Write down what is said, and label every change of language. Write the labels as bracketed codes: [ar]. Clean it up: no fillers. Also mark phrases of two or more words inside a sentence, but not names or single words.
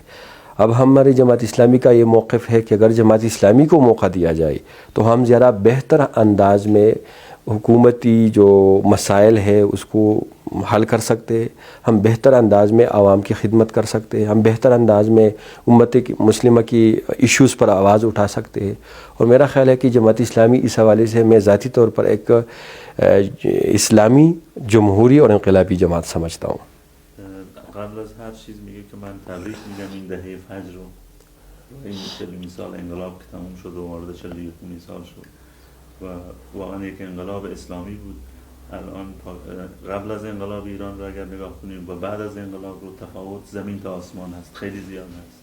[ur] اب ہماری جماعت اسلامی کا یہ موقف ہے کہ اگر جماعت اسلامی کو موقع دیا جائے تو ہم ذرا بہتر انداز میں حکومتی جو مسائل ہے اس کو حل کر سکتے ہیں، ہم بہتر انداز میں عوام کی خدمت کر سکتے ہیں، ہم بہتر انداز میں امت مسلمہ کی ایشوز پر آواز اٹھا سکتے ہیں. اور میرا خیال ہے کہ جماعت اسلامی اس حوالے سے میں ذاتی طور پر ایک اسلامی جمہوری اور انقلابی جماعت سمجھتا ہوں. [fa] قبل از هر چیز میگه که من تبریک میگم این دهه فجر رو، این 40 سال انقلاب که تموم شد و وارد 41 سال شد و واقعا یک انقلاب اسلامی بود. الان قبل از انقلاب ایران رو اگر نگاه کنیم و بعد از انقلاب رو تفاوت زمین تا آسمان هست، خیلی زیاد هست.